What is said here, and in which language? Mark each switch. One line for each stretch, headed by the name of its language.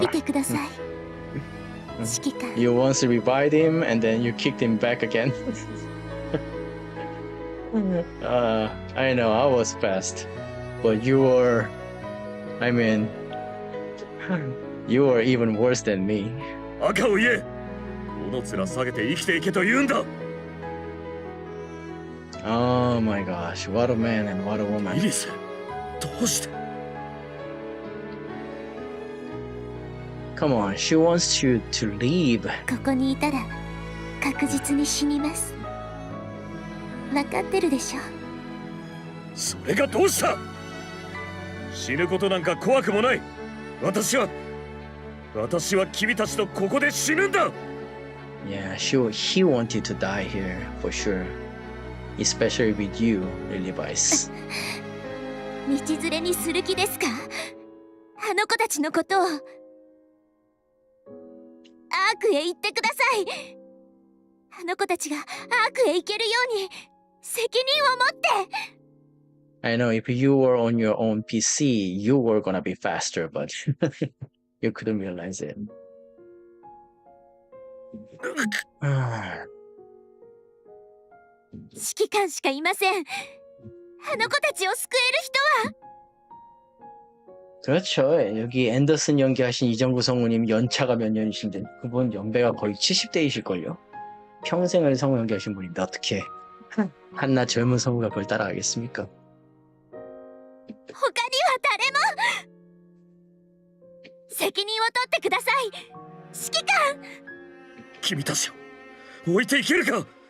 Japanese: びてください。指揮官
English: You once revived him and then you kicked him back again. I know, I was fast. But you were. I mean. You were even worse than me.
Japanese: 赤を言え。どの面下げて生きていけと言うんだ。
English: Oh my gosh, what a man and what a
Japanese: イ
English: woman.
Japanese: リス、どうして。
English: Come on, she wants you to leave.
Japanese: ここにいたら確実に死にます。分かってるでしょ。それがどうした。死ぬことなんか怖くもない。私は君たちとここで死ぬんだ。
English: Yeah, he wanted to die here for sure. Especially with you, Levi's.
Japanese: 道連れにする気ですか？あの子たちのことを。アークへ行ってください。あの子たちがアークへ行けるように責任を持って。
English: I know if you were on your own PC, you were gonna be faster, but you couldn't realize it.
Japanese: 指揮官しかいません。あの子たちを救える人は。
Korean: 그렇죠. 여기 앤더슨 연기하신 이정구 성우님 연차가 몇 년이신데 그분 연배가 거의 70대이실걸요. 평생을 성우 연기하신 분인데 어떻게 한낱 젊은 성우가 그걸 따라가겠습니까?
Japanese: 他には誰も。責任を取ってください。指揮官。君たちを置いていけるか。